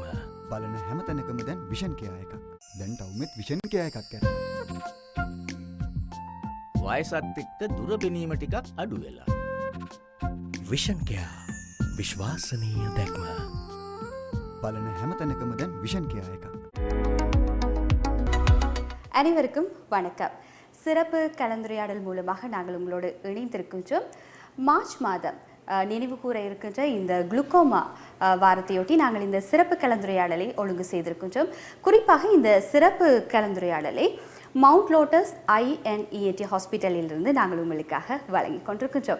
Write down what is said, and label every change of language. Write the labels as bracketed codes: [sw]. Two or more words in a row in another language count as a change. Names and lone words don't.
[si] බලන හැමතැනකම දැන් විෂන් කෙයා එකක්. දැන් ටවුමෙත් විෂන් කෙයා එකක් කරනවා. වයසත් එක්ක දුර බැලීම ටිකක් අඩු වෙලා. විෂන් කෙයා විශ්වාසනීය දැක්ම බලන හැමතැනකම දැන් විෂன் කෙයා එකක්. [ta] அனைவருக்கும் வணக்கம். சிறப்பு கலந்துரையாடல் மூலமாக நாங்கள் உங்களோடு இணைந்திருக்கின்றோம். மார்ச் மாதம் நினைவு கூற இருக்கின்ற இந்த குளுக்கோமா வாரத்தையொட்டி நாங்கள் இந்த சிறப்பு கலந்துரையாடலை ஒழுங்கு செய்திருக்கின்றோம். குறிப்பாக இந்த சிறப்பு கலந்துரையாடலை மவுண்ட் லோட்டஸ் INENT ஹாஸ்பிட்டலிலிருந்து நாங்கள் உங்களுக்காக வழங்கி கொண்டிருக்கின்றோம்.